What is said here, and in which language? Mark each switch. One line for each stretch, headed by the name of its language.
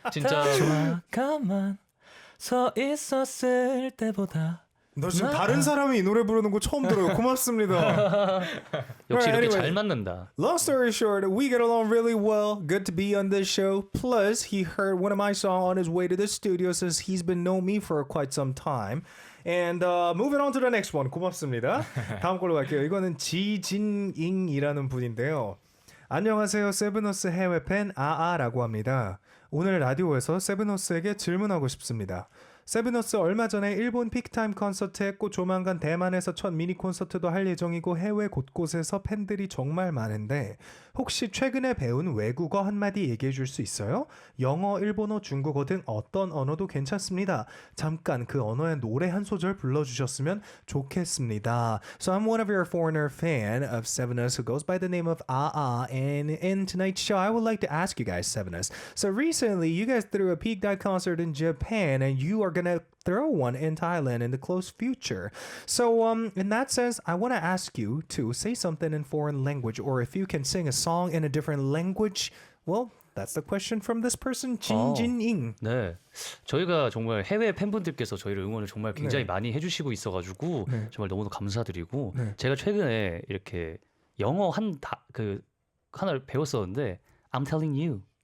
Korean: 진짜 가만 서 있었을 때보다 너 지금 다른 사람이 이 노래 부르는 거 처음 들어요. 고맙습니다. 역시 이렇게
English: Anyway.
Korean: 잘 맞는다.
English: Long story short, we get along really well. Good to be on this show. Plus, he heard one of my songs on his way to the studio since he's been knowing me for quite some time. And moving on to the next one.
Korean: 고맙습니다. 다음 걸로 갈게요. 이거는 지진잉이라는 분인데요. 안녕하세요. 세븐어스 해외 팬 아아라고 합니다. 오늘 라디오에서 세븐어스에게 질문하고 싶습니다. 세븐어스 얼마 전에 일본 픽타임 콘서트 했고 조만간 대만에서 첫 미니 콘서트도 할 예정이고 해외 곳곳에서 팬들이 정말 많은데 혹시 최근에 배운 외국어 한마디 얘기해 줄 수 있어요? 영어, 일본어, 중국어 등 어떤 언어도 괜찮습니다. 잠깐 그 언어의 노래 한 소절 불러주셨으면 좋겠습니다.
English: So I'm one of your foreigner fan of Sevenus who goes by the name of AA, and in tonight's show I would like to ask you guys Sevenus. So recently you guys threw a peak dive concert in Japan and you are gonna throw one in Thailand in the close future. So in that sense, I want to ask you to say something in foreign language, or if you can sing a song in a different language. Well, that's the question from this person, 진진잉.
Korean: 네, 저희가 정말 해외 팬분들께서 저희를 응원을 정말 굉장히 많이 해주시고 있어가지고 정말 너무도 감사드리고 제가 최근에 이렇게 영어 하나를 배웠었는데
English: I'm telling you.